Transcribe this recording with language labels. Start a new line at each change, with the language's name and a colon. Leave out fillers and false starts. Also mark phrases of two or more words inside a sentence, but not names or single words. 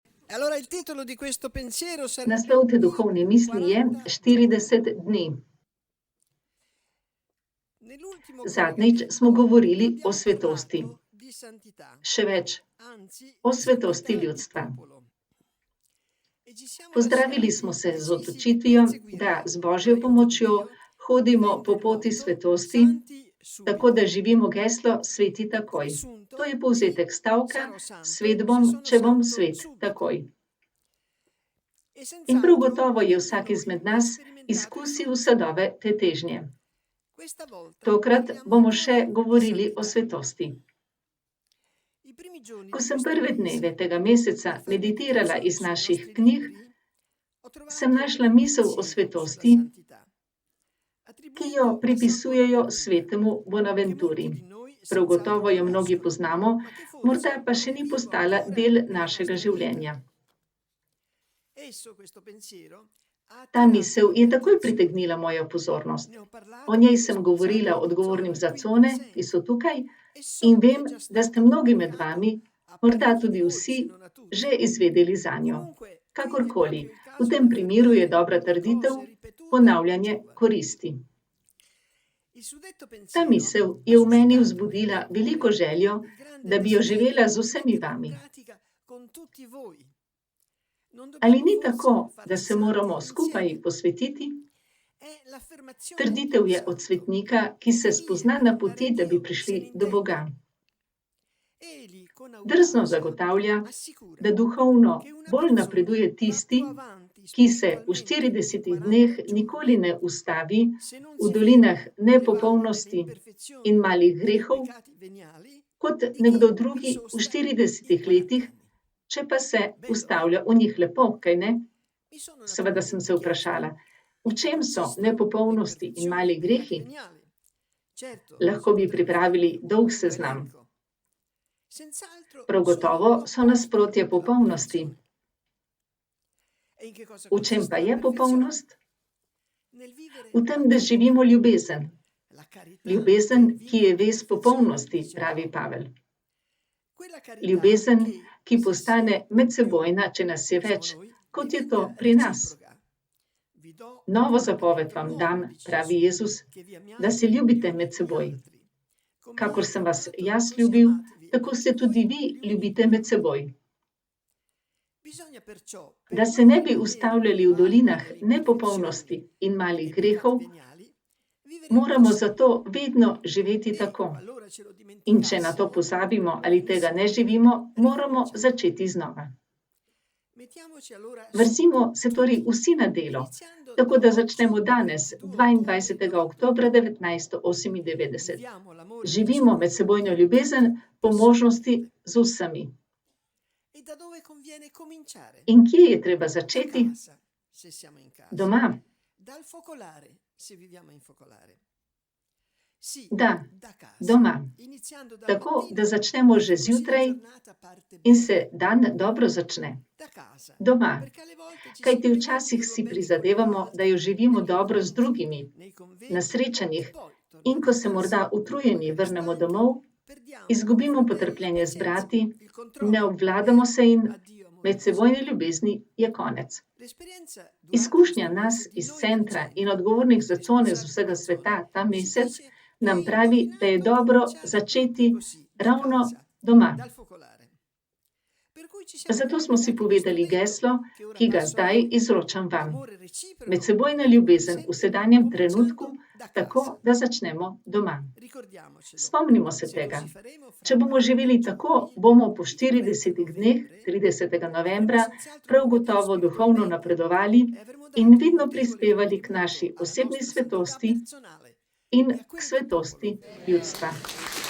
Italian: Allora il titolo di questo pensiero sarebbe
Slovenian: Naslov te duhovne misli je 40 dni.
Italian: Nell'ultimo
Slovenian: Zadnjič
Italian: collegamento
Slovenian: smo govorili o
Italian: abbiamo
Slovenian: svetosti.
Italian: parlato di santità,
Slovenian: Še več,
Italian: anzi
Slovenian: o
Italian: di
Slovenian: svetosti
Italian: santità di
Slovenian: ljudstva.
Italian: popolo. E ci siamo
Slovenian: Pozdravili
Italian: lasciati
Slovenian: smo se z
Italian: decisi di
Slovenian: odločitvijo, da
Italian: perseguire
Slovenian: z
Italian: con
Slovenian: Božjo
Italian: l'aiuto di
Slovenian: pomočjo
Italian: Dio
Slovenian: hodimo po
Italian: rendere
Slovenian: poti
Italian: noto
Slovenian: svetosti,
Italian: santi
Slovenian: tako da
Italian: subito.
Slovenian: živimo geslo sveti takoj.
Italian: Riassunto,
Slovenian: To je povzetek stavka,
Italian: sarò santo
Slovenian: svet se bom,
Italian: sono
Slovenian: če bom
Italian: santo
Slovenian: svet
Italian: subito.
Slovenian: takoj.
Italian: E
Slovenian: In prav
Italian: senz'altro
Slovenian: gotovo je
Italian: ognuno
Slovenian: vsak
Italian: di
Slovenian: izmed
Italian: noi ha
Slovenian: nas
Italian: sperimentato
Slovenian: izkusil
Italian: i frutti.
Slovenian: sadove te težnje.
Italian: Questa volta
Slovenian: Tokrat
Italian: parliamo
Slovenian: bomo
Italian: ancora
Slovenian: še
Italian: di
Slovenian: govorili o
Italian: santità.
Slovenian: svetosti.
Italian: I primi giorni
Slovenian: Ko
Italian: di
Slovenian: sem
Italian: questo
Slovenian: prve dneve
Italian: mese,
Slovenian: tega meseca
Italian: nel far
Slovenian: meditirala
Italian: meditazioni
Slovenian: iz
Italian: sui
Slovenian: naših
Italian: nostri
Slovenian: knjig,
Italian: libri, ho trovato
Slovenian: sem našla
Italian: un
Slovenian: misel o
Italian: pensiero
Slovenian: svetosti,
Italian: sulla santità,
Slovenian: ki jo
Italian: attribuito a San
Slovenian: pripisujejo
Italian: Bonaventura,
Slovenian: svetemu
Italian: che
Slovenian: Bonaventuri.
Italian: molti di noi
Slovenian: Prav
Italian: senz'altro
Slovenian: gotovo jo mnogi
Italian: conoscono,
Slovenian: poznamo,
Italian: ma che
Slovenian: morda
Italian: forse
Slovenian: pa
Italian: non
Slovenian: še
Italian: è
Slovenian: ni
Italian: vivo
Slovenian: postala
Italian: ancora
Slovenian: del
Italian: nella
Slovenian: našega
Italian: nostra
Slovenian: življenja.
Italian: vita. Esso, questo pensiero, ha
Slovenian: Ta
Italian: attirato
Slovenian: misel
Italian: la
Slovenian: je
Italian: mia
Slovenian: takoj
Italian: attenzione.
Slovenian: pritegnila mojo pozornost.
Italian: Ne ho
Slovenian: O
Italian: parlato
Slovenian: njej
Italian: con i
Slovenian: sem govorila
Italian: responsabili di
Slovenian: odgovornim
Italian: zone
Slovenian: za
Italian: qui
Slovenian: cone, ki so
Italian: presenti
Slovenian: tukaj,
Italian: e
Slovenian: in so vem,
Italian: che è già
Slovenian: da ste
Italian: stato
Slovenian: mnogi med
Italian: comunicato
Slovenian: vami,
Italian: a
Slovenian: morda
Italian: parecchi
Slovenian: tudi
Italian: di voi,
Slovenian: vsi,
Italian: se non a tutti.
Slovenian: že izvedeli zanjo.
Italian: Comunque, qui è
Slovenian: Kakorkoli,
Italian: proprio il
Slovenian: v
Italian: caso
Slovenian: tem
Italian: di
Slovenian: primeru je
Italian: affermare
Slovenian: dobra
Italian: che
Slovenian: trditev,
Italian: cose ripetute
Slovenian: ponavljanje
Italian: giovano.
Slovenian: koristi.
Italian: Il suddetto
Slovenian: Ta
Italian: pensiero
Slovenian: misel
Italian: ha
Slovenian: je v meni
Italian: suscitato
Slovenian: vzbudila
Italian: nel mio
Slovenian: veliko
Italian: cuore
Slovenian: željo,
Italian: il grande
Slovenian: da bi jo
Italian: desiderio
Slovenian: živela z
Italian: di
Slovenian: vsemi
Italian: metterla in
Slovenian: vami.
Italian: pratica con tutti voi. Non
Slovenian: Ali
Italian: dobbiamo
Slovenian: ni
Italian: forse
Slovenian: tako, da
Italian: farci
Slovenian: se moramo
Italian: santi
Slovenian: skupaj
Italian: insieme?
Slovenian: posvetiti?
Italian: È l'affermazione
Slovenian: Trditev
Italian: di
Slovenian: je
Italian: un
Slovenian: od
Italian: santo
Slovenian: svetnika, ki
Italian: che
Slovenian: se
Italian: chi
Slovenian: spozna
Italian: vive
Slovenian: na
Italian: ad
Slovenian: poti,
Italian: andare a
Slovenian: da bi
Italian: Dio
Slovenian: prišli
Italian: se ne
Slovenian: do
Italian: intende.
Slovenian: Boga.
Italian: Egli con
Slovenian: Drzno
Italian: audacia
Slovenian: zagotavlja,
Italian: assicura
Slovenian: da duhovno
Italian: che una
Slovenian: bolj
Italian: persona
Slovenian: napreduje
Italian: va
Slovenian: tisti,
Italian: più avanti
Slovenian: ki se v
Italian: spiritualmente in
Slovenian: 40 dneh
Italian: 40
Slovenian: nikoli
Italian: giorni
Slovenian: ne ustavi
Italian: se non
Slovenian: v
Italian: si
Slovenian: dolinah
Italian: ferma nelle valli delle
Slovenian: nepopolnosti
Italian: imperfezioni
Slovenian: in malih
Italian: e dei
Slovenian: grehov,
Italian: peccati veniali
Slovenian: kot
Italian: di
Slovenian: nekdo
Italian: chi vi
Slovenian: drugi v
Italian: sosta
Slovenian: 40
Italian: in 40
Slovenian: letih,
Italian: anni.
Slovenian: če pa se
Italian: Bello,
Slovenian: ustavlja v njih lepo, kaj ne?
Italian: Mi sono
Slovenian: Seveda sem
Italian: naturalmente
Slovenian: se
Italian: chiesto
Slovenian: vprašala, v
Italian: in che
Slovenian: čem so
Italian: consistono le
Slovenian: nepopolnosti in
Italian: imperfezioni e
Slovenian: mali
Italian: i peccati
Slovenian: grehi?
Italian: veniali. Certo,
Slovenian: Lahko
Italian: si
Slovenian: bi
Italian: potrebbe fare
Slovenian: pripravili
Italian: un
Slovenian: dolg
Italian: lungo
Slovenian: seznam.
Italian: elenco. Senz'altro
Slovenian: Prav
Italian: sono
Slovenian: gotovo so
Italian: l'opposto
Slovenian: nasprotje
Italian: della
Slovenian: popolnosti.
Italian: perfezione. E in che cosa
Slovenian: V čem
Italian: consiste
Slovenian: pa
Italian: la
Slovenian: je
Italian: perfezione?
Slovenian: popolnost?
Italian: Nel vivere
Slovenian: V tem,
Italian: la
Slovenian: da
Italian: carità.
Slovenian: živimo ljubezen.
Italian: La carità
Slovenian: Ljubezen,
Italian: è il
Slovenian: ki je
Italian: vincolo di
Slovenian: vez
Italian: perfezione,
Slovenian: popolnosti,
Italian: dice
Slovenian: pravi
Italian: Paolo.
Slovenian: Pavel.
Italian: Quella carità
Slovenian: Ljubezen,
Italian: che,
Slovenian: ki
Italian: se
Slovenian: postane
Italian: siete di più,
Slovenian: medsebojna, če nas je
Italian: siamo
Slovenian: več,
Italian: noi,
Slovenian: kot je to
Italian: diventa
Slovenian: pri nas.
Italian: reciproca. Vi do
Slovenian: Novo
Italian: un
Slovenian: zapoved
Italian: comandamento
Slovenian: vam
Italian: nuovo,
Slovenian: dam,
Italian: dice
Slovenian: pravi
Italian: Gesù,
Slovenian: Jezus,
Italian: che vi
Slovenian: da se
Italian: amiate gli
Slovenian: ljubite
Italian: uni
Slovenian: med
Italian: gli
Slovenian: seboj.
Italian: altri. Come io
Slovenian: Kakor
Italian: vi
Slovenian: sem
Italian: ho
Slovenian: vas
Italian: amato,
Slovenian: jaz
Italian: così
Slovenian: ljubil,
Italian: amatevi
Slovenian: tako
Italian: anche
Slovenian: se tudi
Italian: voi
Slovenian: vi
Italian: gli uni
Slovenian: ljubite
Italian: gli
Slovenian: med
Italian: altri.
Slovenian: seboj.
Italian: Bisogna perciò,
Slovenian: Da
Italian: per
Slovenian: se
Italian: non
Slovenian: ne bi
Italian: rimanere
Slovenian: ustavljali
Italian: nelle
Slovenian: v
Italian: valli
Slovenian: dolinah
Italian: delle
Slovenian: nepopolnosti
Italian: imperfezioni
Slovenian: in
Italian: e
Slovenian: malih
Italian: dei peccati
Slovenian: grehov,
Italian: veniali, viveremo
Slovenian: moramo
Italian: così.
Slovenian: zato vedno živeti tako.
Italian: Qualora ce lo
Slovenian: In če na to
Italian: dimenticassimo
Slovenian: pozabimo
Italian: o
Slovenian: ali tega ne
Italian: venissimo meno,
Slovenian: živimo, moramo
Italian: ricominciamo.
Slovenian: začeti znova.
Italian: Mettiamoci allora
Slovenian: Vrzimo
Italian: subito
Slovenian: se torej
Italian: tutti,
Slovenian: vsi na delo,
Italian: iniziando
Slovenian: tako da
Italian: da oggi,
Slovenian: začnemo danes,
Italian: 22 ottobre
Slovenian: 22. oktobra
Italian: 1998.
Slovenian: 1998.
Italian: Viviamo l'amore
Slovenian: Živimo
Italian: reciproco
Slovenian: medsebojno
Italian: con
Slovenian: ljubezen
Italian: tutti,
Slovenian: po možnosti
Italian: passionalmente.
Slovenian: z vsemi.
Italian: E da dove conviene cominciare?
Slovenian: In kje je treba
Italian: Da
Slovenian: začeti?
Italian: casa, se siamo in casa.
Slovenian: Doma.
Italian: Dal focolare, se viviamo in focolare. Sì,
Slovenian: Da,
Italian: da casa.
Slovenian: doma.
Italian: Iniziando dal
Slovenian: Tako,
Italian: mattino,
Slovenian: da začnemo že
Italian: perché così la
Slovenian: zjutraj
Italian: giornata parte
Slovenian: in
Italian: bene.
Slovenian: se dan dobro začne.
Italian: Da casa,
Slovenian: Doma.
Italian: perché alle volte ci si
Slovenian: Kajti
Italian: impegna a
Slovenian: včasih
Italian: viverlo
Slovenian: si
Italian: bene con gli
Slovenian: prizadevamo, da jo
Italian: altri,
Slovenian: živimo
Italian: negli
Slovenian: dobro z
Italian: incontri,
Slovenian: drugimi,
Italian: nei convegni,
Slovenian: na
Italian: e
Slovenian: srečanjih,
Italian: poi
Slovenian: in
Italian: tornati
Slovenian: ko
Italian: a
Slovenian: se
Italian: casa,
Slovenian: morda utrujeni
Italian: magari
Slovenian: vrnemo
Italian: stanchi,
Slovenian: domov,
Italian: perdiamo
Slovenian: izgubimo
Italian: con i fratelli la
Slovenian: potrpljenje z
Italian: pazienza,
Slovenian: brati,
Italian: il
Slovenian: ne
Italian: controllo
Slovenian: obvladamo se in
Italian: addio amore
Slovenian: medsebojne
Italian: così.
Slovenian: ljubezni je konec.
Italian: L'esperienza durante
Slovenian: Izkušnja
Italian: questo
Slovenian: nas
Italian: mese di
Slovenian: iz
Italian: noi del
Slovenian: centra in
Italian: centro,
Slovenian: odgovornih za cone z
Italian: responsabili
Slovenian: vsega
Italian: di
Slovenian: sveta
Italian: zone,
Slovenian: ta
Italian: ci
Slovenian: mesec
Italian: dice che
Slovenian: nam
Italian: è
Slovenian: pravi, da je
Italian: indovinato
Slovenian: dobro
Italian: cominciare
Slovenian: začeti
Italian: proprio così, da
Slovenian: ravno
Italian: casa,
Slovenian: doma.
Italian: dal focolare. Per cui ci siamo
Slovenian: Zato smo si
Italian: comunicati questo
Slovenian: povedali geslo,
Italian: detto, che ora
Slovenian: ki ga
Italian: passo a
Slovenian: zdaj
Italian: voi.
Slovenian: izročam vam.
Italian: L'amore reciproco
Slovenian: Medsebojna
Italian: nel
Slovenian: ljubezen v
Italian: presente,
Slovenian: sedanjem trenutku,
Italian: cominciando da
Slovenian: tako
Italian: casa.
Slovenian: da začnemo doma.
Italian: Ricordiamocelo,
Slovenian: Spomnimo se se tega.
Italian: così faremo fra
Slovenian: Če bomo
Italian: 40
Slovenian: živeli tako,
Italian: giorni,
Slovenian: bomo po
Italian: il 30
Slovenian: 40 dneh,
Italian: novembre,
Slovenian: 30.
Italian: avremo
Slovenian: novembra,
Italian: senz'altro
Slovenian: prav
Italian: progredito
Slovenian: gotovo duhovno
Italian: spiritualmente
Slovenian: napredovali
Italian: e avremo
Slovenian: in
Italian: dato un
Slovenian: vidno
Italian: notevole
Slovenian: prispevali k naši
Italian: contributo alla
Slovenian: osebni
Italian: nostra santità
Slovenian: svetosti
Italian: personale
Slovenian: in
Italian: e a
Slovenian: k
Italian: quella del popolo.
Slovenian: svetosti ljudstva.